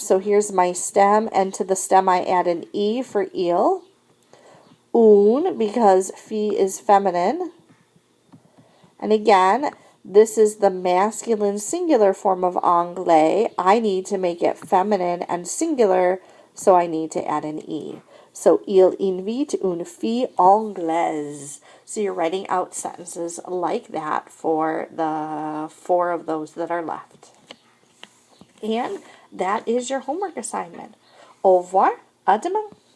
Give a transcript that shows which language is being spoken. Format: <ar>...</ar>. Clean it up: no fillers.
<en>So here's my stem, and to the stem I add an E for il. Une, because fille is feminine. And again, this is the masculine singular form of anglais. I need to make it feminine and singular, so I need to add an E.</en> <fr>So, il invite une fille anglaise.</fr> <en>So you're writing out sentences like that for the 4 of those that are left. And that is your homework assignment.</en> <fr>Au revoir. À demain.</fr>